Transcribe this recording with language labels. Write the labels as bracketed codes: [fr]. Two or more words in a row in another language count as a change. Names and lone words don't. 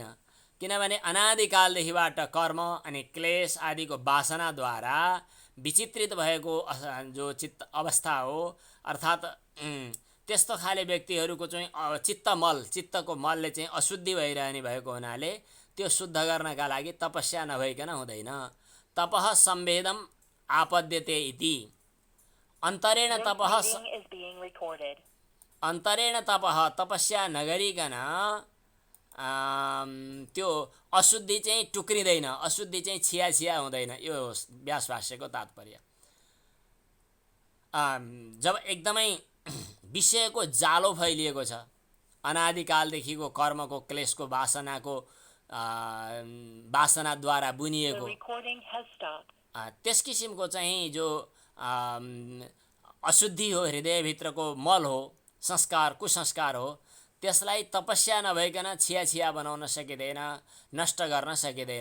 [ne] किनभने अनादिकालदेखिबाट कर्म अनि क्लेश आदिको वासनाद्वारा विचित्रित भएको जो चित्त अवस्था हो, अर्थात् त्यस्तो खाले व्यक्तिहरूको चाहिँ चित्तको मलले चाहिँ अशुद्धि भइरहने भएको हुनाले त्यो शुद्ध गर्नका लागि तपस्या नभइकन हुँदैन। [sa] तपः संवेदम आपद्यते इति अन्तरेण तपः [ne] तपस्या नगरिकन त्यो अशुद्धि चाहिँ टुक्रिँदैन, अशुद्धि चाहिँ छिया हुँदैन। यो व्यास भाष्यको तात्पर्य। जब एकदमै विषयको जालो फैलिएको छ, अनादिकालदेखिको कर्मको क्लेशको वासनाद्वारा बुनिएको त्यस किसिमको चाहिँ जो अशुद्धि हो, हृदयभित्रको मल हो, संस्कार कुसंस्कार हो, त्यसलाई तपस्या नभइकन छिया बनाउन सकिँदैन, नष्ट गर्न सकिँदैन।